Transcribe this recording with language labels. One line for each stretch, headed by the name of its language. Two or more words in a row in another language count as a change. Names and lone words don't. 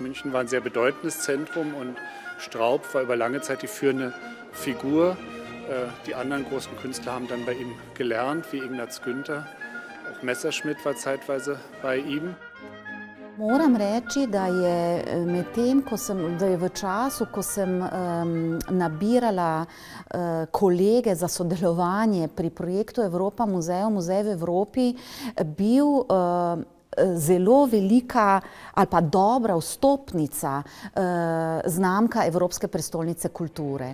German: München war ein sehr bedeutendes Zentrum und Straub war über lange Zeit die führende Figur. Die anderen großen Künstler haben dann bei ihm gelernt, wie Ignaz Günther. Auch Messerschmidt war zeitweise bei ihm.
Slovenian: Moram reči, da je v času, ko sem nabirala kolege za sodelovanje pri projektu Evropa muzejev, Muzej v Evropi, bil zelo velika ali pa dobra vstopnica znamka Evropske prestolnice kulture.